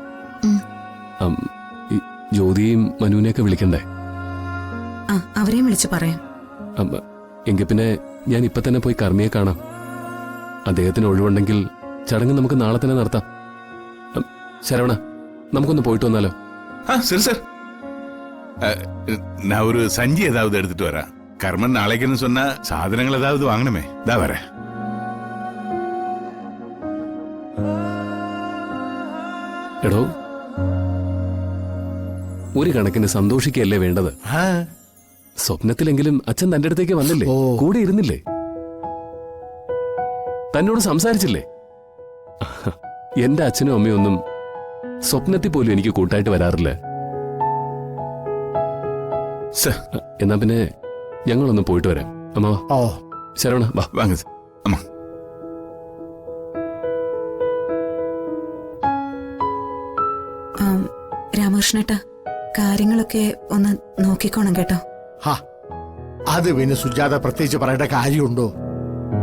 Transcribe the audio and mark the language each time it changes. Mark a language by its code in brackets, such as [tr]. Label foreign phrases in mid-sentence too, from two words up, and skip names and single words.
[ml] ജ്യോതിയും മനുവിനെയൊക്കെ വിളിക്കണ്ടേ? അവരെയും വിളിച്ചു പറയാം. എങ്കിൽ പിന്നെ ഞാൻ ഇപ്പൊ തന്നെ പോയി കർമ്മിയെ കാണാം. അദ്ദേഹത്തിന് ഒഴിവുണ്ടെങ്കിൽ ചടങ്ങ് നമുക്ക് നാളെ തന്നെ നടത്താം. ശരവണ, നമുക്കൊന്ന് പോയിട്ട് വന്നാലോ? [ta] சரி சார், நான் ஒரு சஞ்சி ஏதாவது எடுத்துட்டு வரேன். கர்மன் நாளைக்குன்னு சொன்னா சாதனங்கள் ஏதாவது வாங்கணுமே. இதா வரேன். [ml] എടോ, ഒരു കണക്കിന് സന്തോഷിക്കല്ലേ വേണ്ടത്. സ്വപ്നത്തിലെങ്കിലും അച്ഛൻ തന്റെ അടുത്തേക്ക് വന്നില്ലേ? കൂടെ ഇരുന്നില്ലേ? തന്നോട് സംസാരിച്ചില്ലേ? എന്റെ അച്ഛനും അമ്മയും ഒന്നും സ്വപ്നത്തിൽ പോലും എനിക്ക് കൂട്ടായിട്ട് വരാറില്ല. എന്നാ പിന്നെ ഞങ്ങളൊന്ന് പോയിട്ട് വരാം. അമ്മാവാ, ശരവണ വാ. [ta] வாங்க அம்மா. [ml] രാമകൃഷ്ണേട്ടാ, കാര്യങ്ങളൊക്കെ ഒന്ന് നോക്കിക്കോണം കേട്ടോ. അത് പിന്നെ സുജാത പ്രത്യേകിച്ച് പറയേണ്ട കാര്യമുണ്ടോ?